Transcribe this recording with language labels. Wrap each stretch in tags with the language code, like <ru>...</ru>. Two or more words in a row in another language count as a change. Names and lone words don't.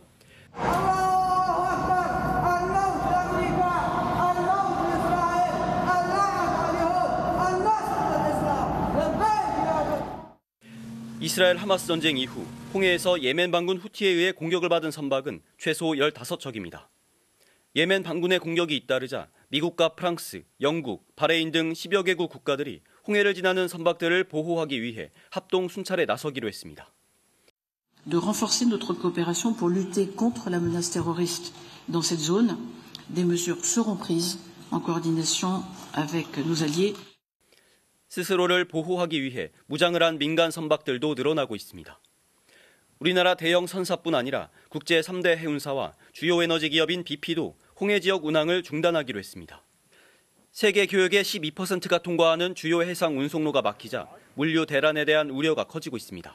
<ko>이스라엘 하마스 전쟁 이후 홍해에서 예멘 반군 후티에 의해 공격을 받은 선박은 최소 15척입니다. 예멘 반군의 공격이 잇따르자 미국과 프랑스, 영국, 바레인 등 10여 개국 국가들이 홍해를 지나는 선박들을 보호하기 위해 합동 순찰에 나서기로 했습니다.</ko> <fr>De renforcer notre coopération pour lutter contre la menace terroriste dans cette zone, des mesures seront prises en coordination avec nos alliés.</fr> <ko>스스로를 보호하기 위해 무장을 한 민간 선박들도 늘어나고 있습니다. 우리나라 대형 선사뿐 아니라 국제 3대 해운사와 주요 에너지 기업인 BP도 홍해 지역 운항을 중단하기로 했습니다. 세계 교역의 12%가 통과하는 주요 해상 운송로가 막히자 물류 대란에 대한 우려가 커지고 있습니다.</ko>